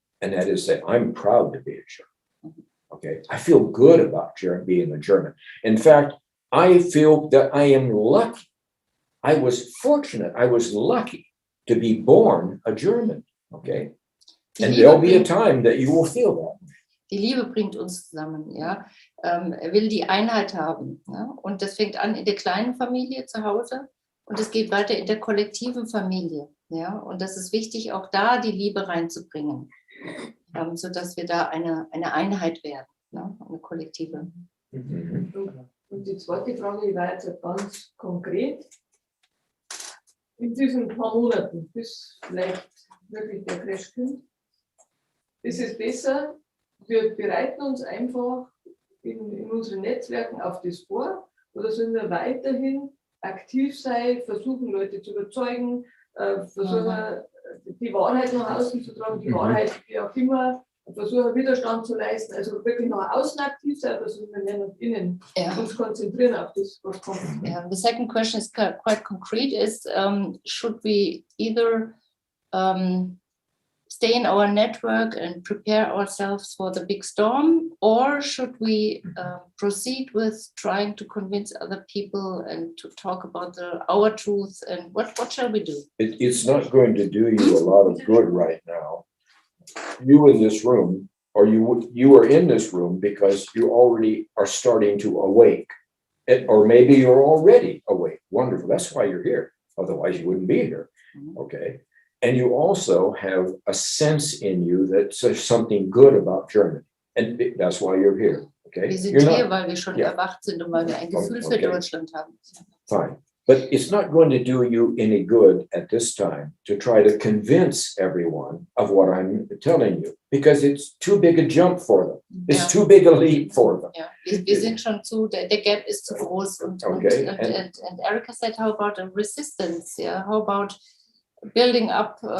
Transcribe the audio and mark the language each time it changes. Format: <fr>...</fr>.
<en>And that is that I'm proud to be a German. Okay, I feel good about being a German. In fact, I feel that I am lucky. I was fortunate, I was lucky to be born a German, okay? And there'll be a time that you will feel that.</en> <de>Die Liebe bringt uns zusammen, ja. Er will die Einheit haben, ja? Und das fängt an in der kleinen Familie zu Hause und es geht weiter in der kollektiven Familie, ja. Und das ist wichtig, auch da die Liebe reinzubringen, sodass wir da eine Einheit werden, ne? Eine kollektive. Und Und die zweite Frage, die war jetzt ganz konkret. In diesen paar Monaten, bis vielleicht wirklich der Crash kommt, ist es besser, wir bereiten uns einfach in unseren Netzwerken auf das vor, oder sollen wir weiterhin aktiv sein, versuchen Leute zu überzeugen, versuchen die Wahrheit nach außen zu tragen, die Wahrheit wie auch immer, versuchen Widerstand zu leisten, also wirklich nach außen aktiv sein, oder sollen wir mehr nach innen uns konzentrieren auf das, was kommt.</de> <en>Yeah, the second question is quite concrete, is should we either stay in our network and prepare ourselves for the big storm, or should we proceed with trying to convince other people and to talk about our truth, and what shall we do? It's not going to do you a lot of good right now. You in this room, or you are in this room because you already are starting to awake. Or maybe you're already awake. Wonderful. That's why you're here. Otherwise, you wouldn't be here. Okay. And you also have a sense in you that says something good about Germany. And that's why you're here. Okay.</en> <de>Wir sind hier, weil wir schon erwacht sind und weil wir ein Gefühl für Deutschland haben.</de> <en>Fine. But it's not going to do you any good at this time to try to convince everyone of what I'm telling you, because it's too big a jump for them. It's too big a leap for them.</en> <de>Ja, wir sind schon der Gap ist zu groß.</de> <en>And Erica said, how about a resistance? Yeah, how about building up?</en>